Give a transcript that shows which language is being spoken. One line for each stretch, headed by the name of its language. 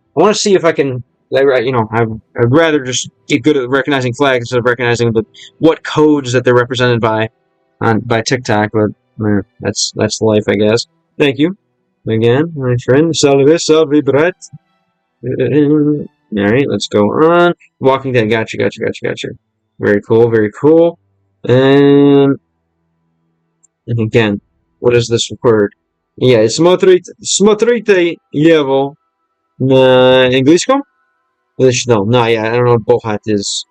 English: I want to see if I can, you know, I'd rather just get good at recognizing flags instead of recognizing what codes that they're represented by TikTok, but that's life, I guess. Thank you. Again, my friend. Salve, brat. Alright, let's go on. Walking Dead, gotcha. Very cool. And again, what is this word?
Russian: Yeah, смотрите его на английском?
English: No, yeah, I don't know what bohat is.